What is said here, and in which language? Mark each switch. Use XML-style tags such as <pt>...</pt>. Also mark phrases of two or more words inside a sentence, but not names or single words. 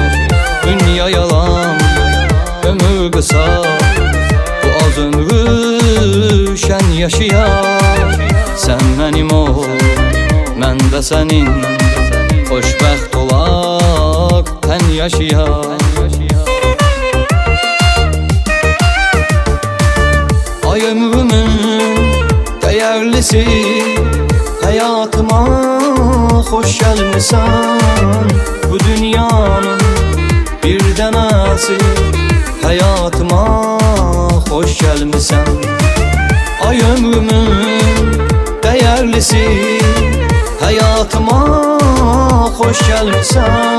<az>Dünya yalan, ömür qısa, bu az ömrü şən yaşayar. Sen mənim ol, mən də sənin. Xoşbəxt olaq, tən yaşayar.</az> <tr>Ay ömrümün değerlisi, hayatıma hoş gelmişsen. Bu dünyanın bir denesi, hayatıma hoş gelmişsen. Ay ömrümün değerlisi, hayatıma hoş gelmişsen.</tr>